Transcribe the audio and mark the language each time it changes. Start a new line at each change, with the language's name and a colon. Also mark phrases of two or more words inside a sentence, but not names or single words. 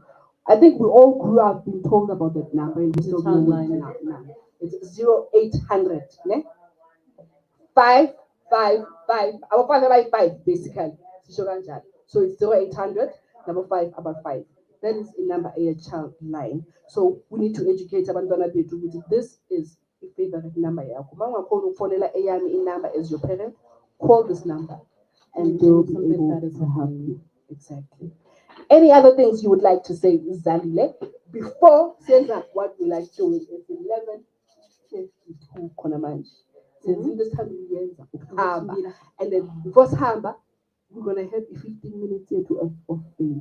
English: I think we all grew up being told about that number, and we still know it now. It's 0800, ne? 555. Our 555 basically. So it's 0800 number 5 about 5. That is a number a child line. So we need to educate
North Ndebele: abantwana bethu ukuthi
English: this is a favorite number yakho.
North Ndebele: Mawungakhona ukufonela eyami inumber
English: as your parent, call this number and they will be able to help you. Exactly. Any other things you would like to say, Zalile? Before Senza, what we like doing is 11:52 Konamanje. And then before Samba, we're gonna have a 15 minutes here of fame.